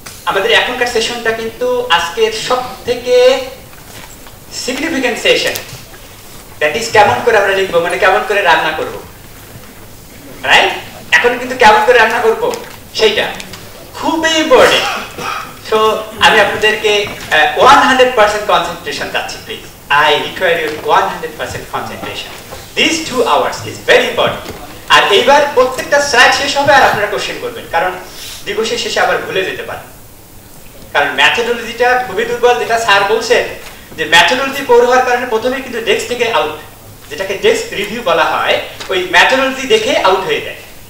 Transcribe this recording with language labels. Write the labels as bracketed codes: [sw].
[bn] আমাদের এখনকার সেশনটা কিন্তু আজকের সবথেকে সিগনিফিক্যান্ট সেশন, দ্যাট ইজ কেমন করে আমরা লিখবো, মানে কেমন করে রান্না করব, রাইট? এখন কিন্তু কেমন করে রান্না করব সেইটা খুবই ইম্পর্টেন্ট। সো আমি আপনাদেরকে 100% কনসেন্ট্রেশন চাচ্ছি, please. [en] I require your 100% concentration. These 2 hours is very important. [bn] আর এইবার প্রত্যেকটা স্লাইড শেষ হবে আর আপনারা কোশ্চেন করবেন, কারণ দিবসের শেষে আবার ভুলে যেতে পারেন। কারণ ম্যাথোডোলজিটা খুবই দুর্বল, যেটা স্যার বলছেন যে ম্যাথোডোলজি পড়ে হওয়ার কারণে প্রথমেই কিন্তু ডেস্ক থেকে আউট, যেটাকে ডেস্ক রিভিউ বলা হয়, ওই ম্যাথোডোলজি দেখে আউট হয়ে যায়।